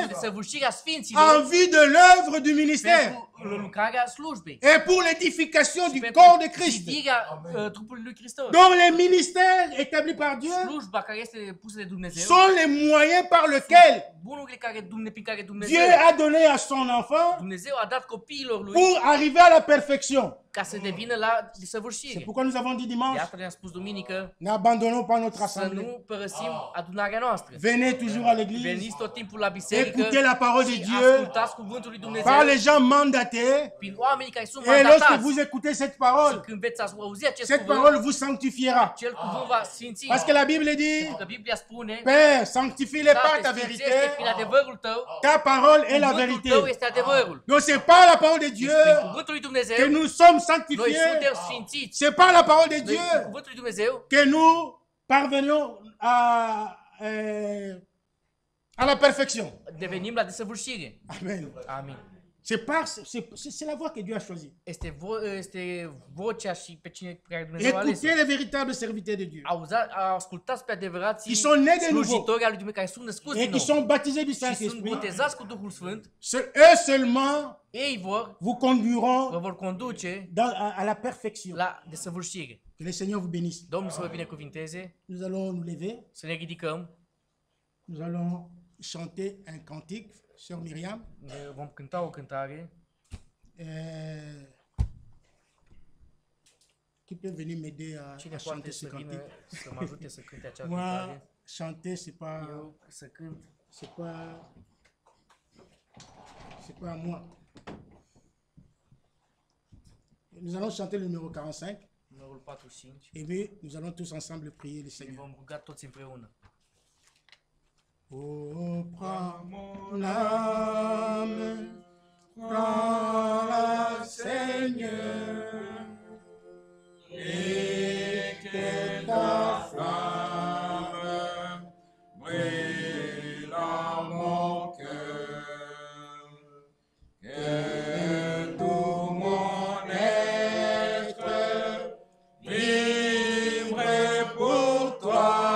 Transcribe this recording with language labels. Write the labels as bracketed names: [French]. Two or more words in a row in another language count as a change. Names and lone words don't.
[Romanian] Desăvârșirea [French] en [Romanian] sfinților [French] vue de l'œuvre du ministère [Romanian] pentru lucrarea slujbei. [French] et pour l'édification du [Romanian] Pentru [French] corps de Christ. [Romanian] zidirea trupului lui Hristos. [French] Donc les ministères établis par Dieu [Romanian] Slujba care este pusă de Dumnezeu, [French] sont les moyens par lesquels [Romanian] bunurile prin care [French] Dieu [Romanian] Dumnezeu [French] a donné à son enfant [Romanian] Dumnezeu a dat copiilor lui [French] pour arriver à la perfection. [Romanian] ca să devină la [French] C'est [Romanian] desăvârșire. [French] pourquoi nous avons dit dimanche, [Romanian] Iată ne-am spus duminică [French] n'abandonnons pas notre [Romanian] să [French] assemblée. [Romanian] nu părăsim adunarea noastră. [French] Venez toujours à l'église, [Romanian] Veniți tot timpul la biserică [French] écoutez la parole de [Romanian] și [French] Dieu [Romanian] ascultați cuvântul lui Dumnezeu [French] par les gens mandatés. [Romanian] prin oamenii care sunt [French] Et lorsque [Romanian] mandatați. [French] vous écoutez cette [Romanian] Și [French] parole, [Romanian] când veți auzi acest [French] cette [Romanian] cuvânt, [French] parole vous sanctifiera. [Romanian] cel cuvânt va sfinți. [French] Parce que la Bible dit, [Romanian] Că Biblia spune, [French] Père, sanctifie-les par [Romanian] Tată, [French] ta [Romanian] sfințește [French] vérité. [Romanian] prin adevărul tău, [French] Ta parole est la [Romanian] cuvântul [French] vérité. [Romanian] tău este adevărul. [French] Donc c'est par la parole de Dieu [Romanian] Prin cuvântul lui Dumnezeu, [French] que nous sommes [Romanian] noi [French] sanctifiés. [Romanian] suntem sfințiți. [French] C'est par la parole de [Romanian] Noi, prin [French] Dieu [Romanian] cuvântul lui Dumnezeu, [French] que nous parvenons à la perfection. [Romanian] devenim la desăvârșire. [French] Amen. [Romanian] Amin. [French] C'est la voie que Dieu a choisie. [Romanian] Este vocea și pe cine pe care Dumnezeu a ales. [French] Écoutez les véritables serviteurs de Dieu [Romanian] Ascultați pe adevărații [French] qui sont nés de nouveau [Romanian] slujitori al lui Dumnezeu, care sunt născuți [French] et [Romanian] din [French] qui [Romanian] nou [French] sont baptisés du [Romanian] și sunt [French] Saint-Esprit. [Romanian] botezați cu Duhul Sfânt. [French] Eux seulement [Romanian] Ei [French] vous [Romanian] vă [French] conduiront [Romanian] vor conduce [French] à la perfection. [Romanian] la desăvârșire. [French] Que le Seigneur vous bénisse. [Romanian] Domnul să vă binecuvinteze, [French] Nous allons nous lever. [Romanian] să ne ridicăm, [French] Nous allons chanter un cantique, Sœur Myriam. [Romanian] ne vom cânta o cântare. [French] Qui peut venir m'aider à [Romanian] Cine [French] chanter [Romanian] poate [French] ce [Romanian] să vină [French] cantique? [Romanian] să mă ajute să cânte acea [French] Moi, [Romanian] cântare? [French] chanter, c'est pas [Romanian] Să cânt. [French] à moi. Nous allons chanter le numéro 45 [Romanian] Numărul 45. [French] et puis nous allons tous ensemble prier le [Romanian] Ne [French] Seigneur. [Romanian] vom ruga toți împreună. [French] Oh, prends mon âme, prends-la, Seigneur, et que ta flamme brille en mon cœur, que tout mon être vibre pour toi.